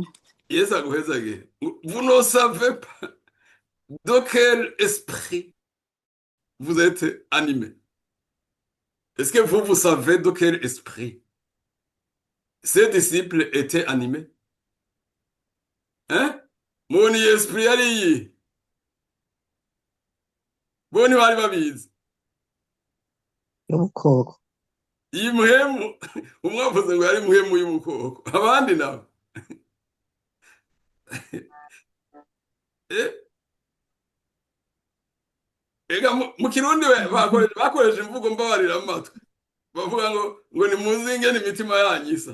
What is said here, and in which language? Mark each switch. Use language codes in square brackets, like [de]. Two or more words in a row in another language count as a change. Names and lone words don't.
[fr] Yes, vous ne savez pas de quel esprit vous êtes animés. Est-ce que vous savez de quel esprit ces disciples étaient animés? Hein? Mon esprit ali. [rn] bo ntibari babizi. y'ubukoko. Iyi muhemu umwe avuze ngo yari muhemu y'ubukoko, abandi nabo eh, ega mu Kirundi bakoresha imvugo mbabarira amatwi, bavuga ngo nimuzinge n'imitima yanyu isa.